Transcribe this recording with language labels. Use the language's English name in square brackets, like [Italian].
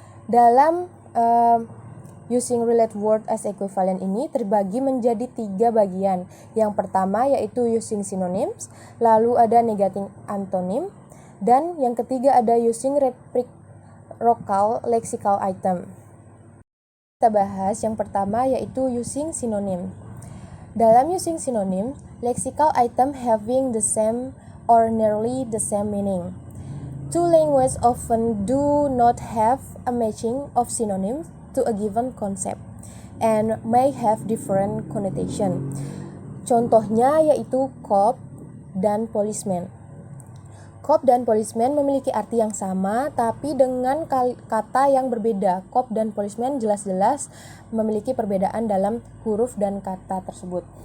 [Indonesian] Dalam [English] using related word as equivalent [Indonesian] ini terbagi menjadi 3 bagian. Yang pertama yaitu using synonyms, lalu ada negating antonym, dan yang ketiga ada using reciprocal lexical item. Kita bahas yang pertama yaitu using synonym. Dalam [English] using synonym, lexical item having the same or nearly the same meaning. Two languages often do not have a matching of synonyms to a given concept and may have different connotation. [Indonesian] Contohnya yaitu cop dan policeman. Cop dan policeman memiliki arti yang sama, tapi dengan kata yang berbeda. Cop dan policeman jelas-jelas memiliki perbedaan dalam huruf dan kata tersebut.